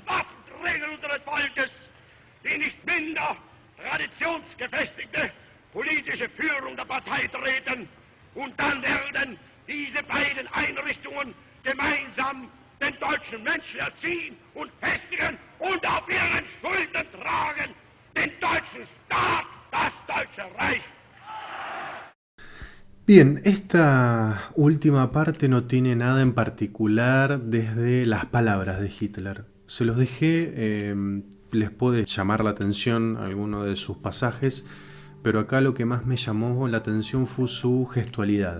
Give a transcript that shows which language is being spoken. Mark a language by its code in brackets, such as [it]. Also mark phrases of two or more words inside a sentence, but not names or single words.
[de] Waffenträger unseres Volkes, die nicht minder traditionsgefestigte politische Führung der Partei treten, und dann werden diese beiden Einrichtungen gemeinsam den deutschen Menschen erziehen und festigen und auf ihren Schultern tragen den deutschen Staat, das Deutsche Reich. [es] Bien, esta última parte no tiene nada en particular desde las palabras de Hitler. Se los dejé, les puede llamar la atención alguno de sus pasajes, pero acá lo que más me llamó la atención fue su gestualidad.